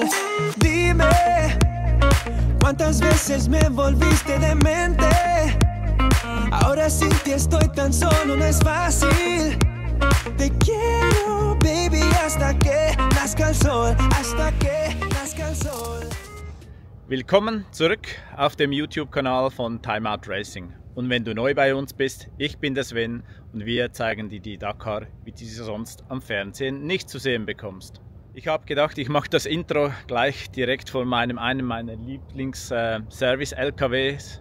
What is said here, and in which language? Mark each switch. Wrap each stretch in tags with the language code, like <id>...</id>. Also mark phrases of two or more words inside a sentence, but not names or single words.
<es>Dime, ¿cuántas veces me volviste demente? Ahora sin ti estoy tan solo, no es fácil. Te quiero, baby, hasta que nazca el sol, hasta que nazca el sol.</es> <de>Willkommen zurück auf dem YouTube-Kanal von Time Out Racing. Und wenn du neu bei uns bist, ich bin der Sven und wir zeigen dir die Dakar, wie du sie sonst am Fernsehen nicht zu sehen bekommst. Ich habe gedacht, ich mache das Intro gleich direkt von einem meiner Lieblings-Service-LKWs.</de>